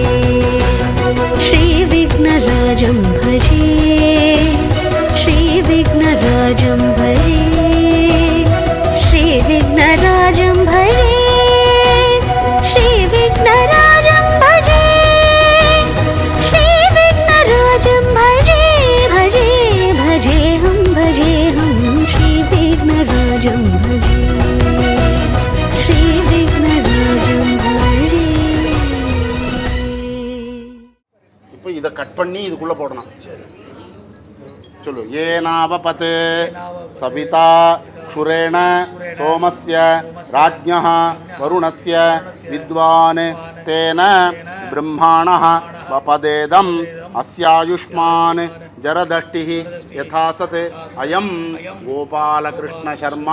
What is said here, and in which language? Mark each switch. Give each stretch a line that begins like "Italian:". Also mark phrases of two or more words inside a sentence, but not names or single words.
Sanskrit: श्रीविघ्नराजं भजे श्रीविघ्नराजं भजे श्रीविघ्नराजं भजे श्रीविघ्नराजं भजे श्रीविघ्नराजं भजे भजे भजेऽहं भजेऽहं श्रीविघ्नराजं भजे श्रीविघ्नराजं भजे
Tamil: இப்போ இதை கட் பண்ணி இதுக்குள்ள போடணும். சொல்லு.
Sanskrit: येनावपत् सविता क्षुरेण सोमस्य राज्ञः वरुणस्य विद्वान् तेन ब्रह्माणः वपतेदम् अस्यायुष्मान् जरदष्टिः यथासत् अयं गोपालकृष्ण शर्मा.